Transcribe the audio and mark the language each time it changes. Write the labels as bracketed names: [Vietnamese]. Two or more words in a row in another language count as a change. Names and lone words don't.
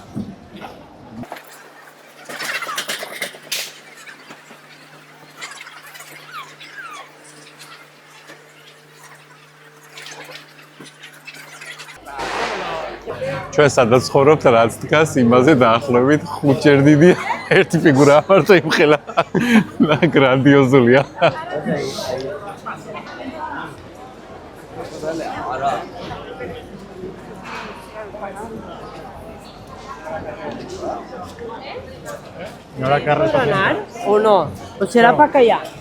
[Georgian] ჩვენ სადაც ცხოვრობთ, რაც დგას, იმაზე დაახლოებით 5 ჯერ დიდია. ერთი ფიგურა მარტო იმხელა. გრანდიოზულია. [Spanish] ¿No la carne? ¿Sonar o no? ¿O será para acá?